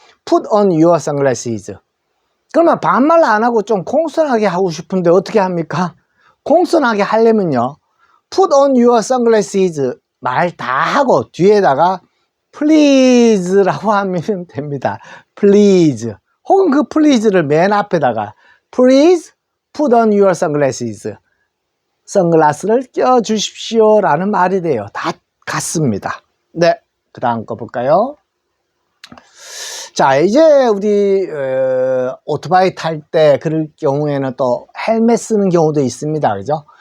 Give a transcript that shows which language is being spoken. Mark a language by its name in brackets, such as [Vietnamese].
[English] Put on your sunglasses. [Korean] 그러면 반말 안 하고 좀 공손하게 하고 싶은데 어떻게 합니까? 공손하게 하려면요, [English] Put on your sunglasses [Korean] 말 다 하고 뒤에다가 please라고 하면 됩니다. [English] please. [Korean] 혹은 그 please를 맨 앞에다가 [English] please put on your sunglasses. [Korean] 선글라스를 껴 주십시오 라는 말이 돼요. 다 같습니다. 네, 그 다음 거 볼까요? 자, 이제 우리 오토바이 탈 때 그럴 경우에는 또 헬멧 쓰는 경우도 있습니다. 그죠?